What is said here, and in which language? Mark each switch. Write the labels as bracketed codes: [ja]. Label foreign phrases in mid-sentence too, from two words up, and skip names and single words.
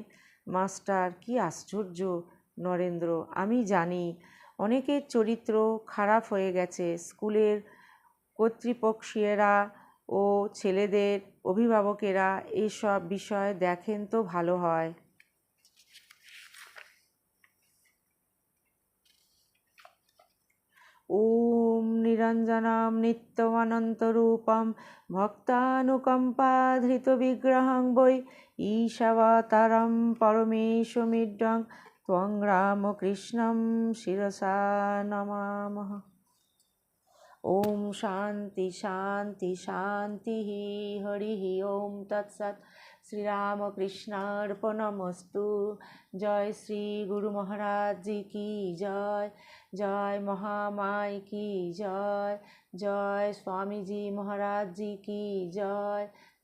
[bn] মাস্টার, কি আশ্চর্য! নরেন্দ্র, আমি জানি অনেকের চরিত্র খারাপ হয়ে গেছে। স্কুলের কর্তৃপক্ষীয়রা ও ছেলেদের অভিভাবকেরা এসব বিষয় দেখেন তো ভালো হয়। [sa] ওম নিরঞ্জনম নিত্যমনন্তরূপম ভক্তানুকম্পাধৃতবিগ্রহং বৈ ঈশাবতারং পরমেশমিড্ডং ত্বং রামকৃষ্ণং শিরসা নমামঃ। ওম শান্তি শান্তি শান্তি। হরি ওম তৎসৎ। শ্রীরামকৃষ্ণার্পণমস্তু। [hi] जय श्री गुरु महाराज जी की जय। जय महामाई की जय। जय स्वामीजी महाराज जी की जय।